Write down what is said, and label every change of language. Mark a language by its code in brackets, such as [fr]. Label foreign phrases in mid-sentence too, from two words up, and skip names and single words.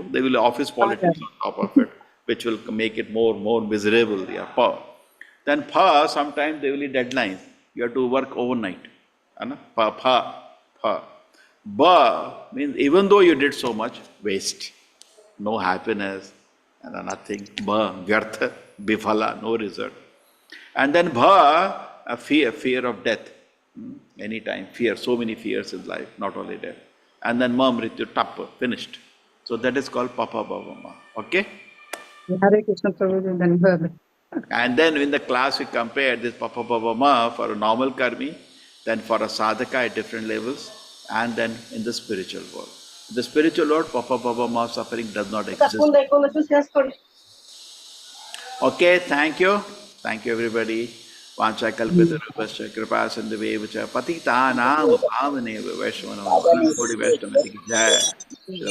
[en] There will be office politics on top of it, which will make it more miserable. Yeah, Then sometimes there will be deadlines. You have to work overnight. Ba means even though you did so much, waste. No happiness, and nothing. [bn] বা, ব্যর্থ, বিফল, [en] no result. And then a fear of death. Anytime, fear, so many fears in life, not only death. And then mrityu, tappa, finished. So that is called Papa Baba Ma. Okay? Hare Krishna Prabhuji. And then in the class we compared this Papa Baba Ma for a normal karmi, then for a sadhaka at different levels, and then in the spiritual world. In the spiritual world, Papa Baba Ma suffering does not exist. Okay, thank you. Thank you, everybody. [sa] वाञ्छाकल्पितरूपश्च कृपा सिन्धुवेव च पतितानां पावनेव वैष्णवानां कोटि [hi] वैष्णव की जय।